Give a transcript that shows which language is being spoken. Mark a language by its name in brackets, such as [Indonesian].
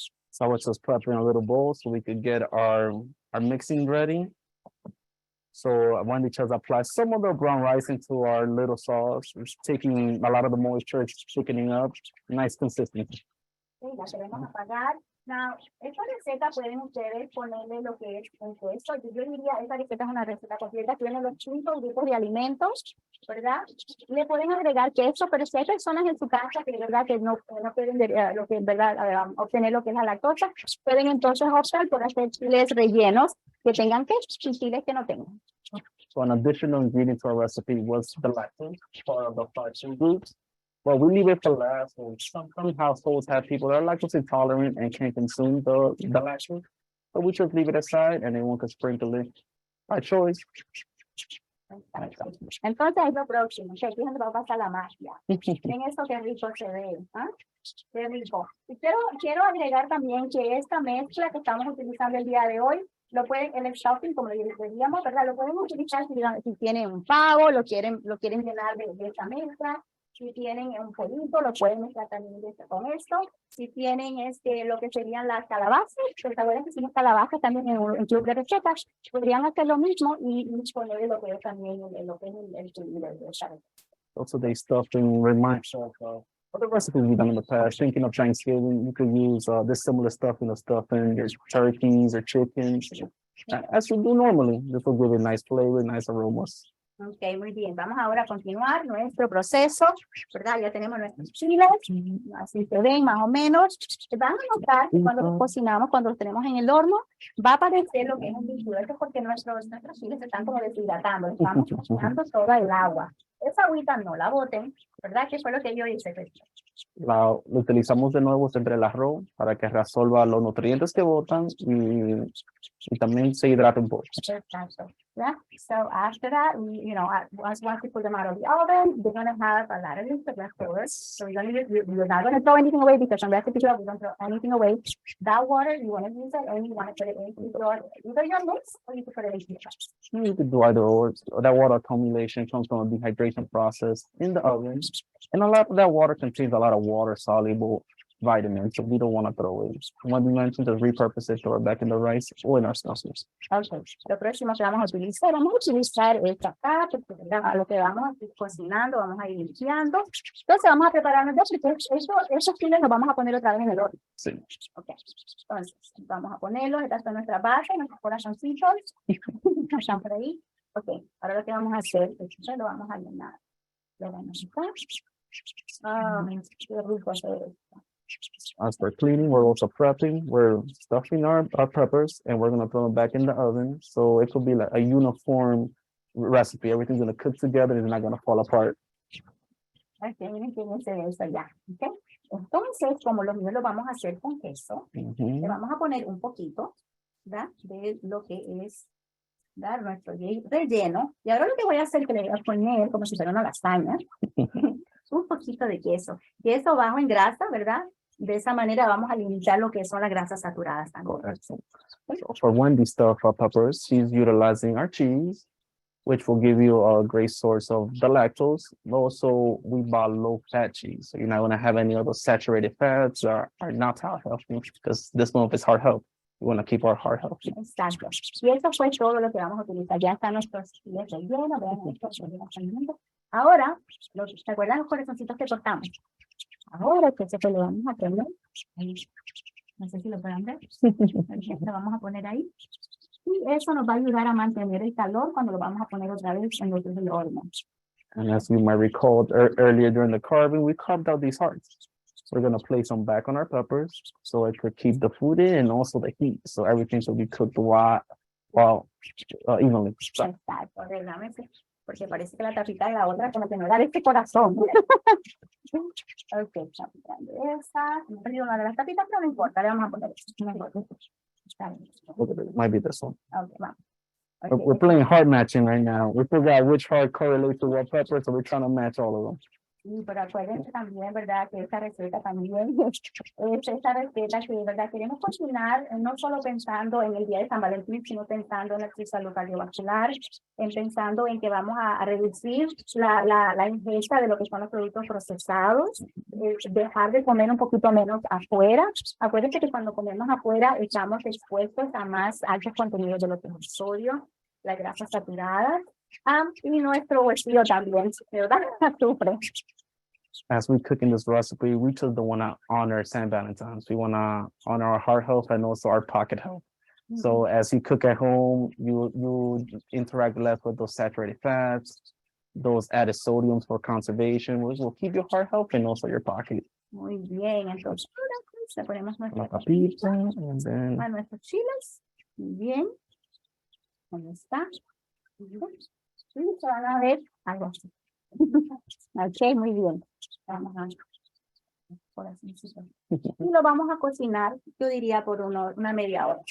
[English] So it's just prepping a little bowl so we could get our mixing ready. So Wendy just applied some of the brown rice into our little sauce, which is taking a lot of the moisture, it's thickening up, nice consistency. [Spanish] Sí, la queremos apagar. Now, esta receta pueden ustedes ponerle lo que es un queso. Yo diría, esta receta es una receta completa, tiene los 5 grupos de alimentos, ¿verdad? Le pueden agregar queso, pero si hay personas en su casa que, ¿verdad? Que no pueden lo que, ¿verdad? Obtener lo que es la lactosa, pueden entonces optar por hacer chiles rellenos que tengan queso y chiles que no tengan. [English] So an additional ingredient to our recipe was the lactose, part of the 5 groups. Well, we leave it for last. Some households have people that are lactose intolerant and can't consume the lactose. So we just leave it aside and everyone can sprinkle it by choice. [Spanish] Entonces es lo próximo. Aquí es donde va a pasar la magia. Ven eso qué rico se ve. ¿Ah? Qué rico. Y quiero agregar también que esta mezcla que estamos utilizando el día de hoy, lo pueden, el stuffing, como le decíamos, ¿verdad? Lo pueden utilizar si tienen un pavo, lo quieren llenar de esta mezcla. Si tienen un pollito, lo pueden mezclar también con esto. Si tienen lo que serían las calabazas, pues ahora que hicimos calabazas también en un club de recetas, podrían hacer lo mismo y poner lo que es también lo que es el club de recetas. [English] Also, they stuffing reminds of other recipes we've done in the past. Thinking of Thanksgiving, you could use this similar stuffing your turkeys or chickens, as you do normally. This will give it nice flavor, nice aromas. [Spanish] Ok, muy bien. Vamos ahora a continuar nuestro proceso, ¿verdad? Ya tenemos nuestros chiles, así se ven más o menos. Van a notar que cuando los cocinamos, cuando los tenemos en el horno, va a aparecer lo que es un líquido. Esto es porque nuestros chiles se están como deshidratando, estamos cocinando toda el agua. Esa agüita no la boten, ¿verdad? Que fue lo que yo hice. Lo utilizamos de nuevo entre el arroz para que resuelva los nutrientes que botan y también se hidrata un poco. Exacto. Yeah. [English] So after that, once we put them out of the oven, they're going to have a lot of leftovers. So you're not going to throw anything away because on recipe we don't throw anything away. That water, you want to use it and you want to put it into either your mix or you can put it into your trash. You could do either or. That water accumulation comes from a dehydration process in the oven. And a lot of that water contains a lot of water-soluble vitamins, so we don't want to throw it. When we mentioned to repurpose it, throw it back in the rice or in our sauces. Okay. [Spanish] Lo próximo que vamos a utilizar esta parte, porque ¿verdad? Lo que vamos a ir cocinando, vamos a ir limpiando. Entonces vamos a prepararnos ya, porque esos files los vamos a poner otra vez en el horno. Sí. Okay. Entonces, vamos a ponerlos, estas son nuestras bases, nuestros corazoncitos, están por ahí. Ok, ahora lo que vamos a hacer es que lo vamos a llenar. Lo vamos a quitar. Ah, qué rico hacer esto. [English] As we're cleaning, we're also prepping. We're stuffing our peppers and we're gonna throw them back in the oven. So it will be like a uniform recipe. Everything's gonna cook together and it's not gonna fall apart. [Spanish] Ok, miren que se ve eso ya. Ok, entonces, como los míos lo vamos a hacer con queso, le vamos a poner un poquito, ¿verdad? De lo que es dar nuestro relleno. Y ahora lo que voy a hacer es que le voy a poner, como si fuera una lasaña, un poquito de queso. Queso bajo en grasa, ¿verdad? De esa manera vamos a limitar lo que son las grasas saturadas también. [English] So for Wendy stuff peppers, she's utilizing our cheese, which will give you a great source of the lactose. Also, we buy low-fat cheese, so you're not going to have any of those saturated fats or are not heart healthy, because this one is heart health. We want to keep our heart healthy. [Spanish] Exacto. Y eso fue todo lo que vamos a utilizar. Ya están nuestros filetes rellenos. Ahora, ¿se acuerdan los corazoncitos que cortamos? Ahora que se lo vamos a poner ahí. No sé si lo pueden ver. Lo vamos a poner ahí. Y eso nos va a ayudar a mantener el calor cuando lo vamos a poner otra vez en el horno. And as you might recall earlier during the carving, we carved out these hearts. We're going to place them back on our peppers so it could keep the food in and also the heat. So everything should be cooked evenly. Exacto, porque parece que la tapita de la otra como que no era de este corazón. Ok, estamos quitando esa. Me he perdido una de las tapitas, pero no importa, le vamos a poner [English] It might be this one. Okay, vamos. Okay. We're playing heart matching right now. We figure out which heart correlates to what pepper, so we're trying to match all of them. [Spanish] Sí, pero acuérdense también, ¿verdad? Que esta receta también es esta receta que, ¿verdad? Queremos cocinar no solo pensando en el día de San Valentín, sino pensando en nuestra salud cardiovascular, pensando en que vamos a reducir la ingesta de lo que son los productos procesados, dejar de comer un poquito menos afuera. Acuérdense que cuando comemos afuera estamos expuestos a más altos contenidos de lo que es el sodio, las grasas saturadas, y nuestro bolsillo también, ¿verdad? Sufre. [English] As we cook in this recipe, we just don't want to honor St. Valentine's. We want to honor our heart health and also our pocket health. So as you cook at home, you interact less with those saturated fats, those added sodiums for conservation, which will keep your heart healthy and also your pocket. [Spanish] Muy bien, entonces le ponemos La papita, [English] and then [Spanish] a nuestros chiles. Muy bien. ¿Dónde está? Sí, se van a ver algo así. Ok, muy bien. Vamos a y lo vamos a cocinar, yo diría por una media hora.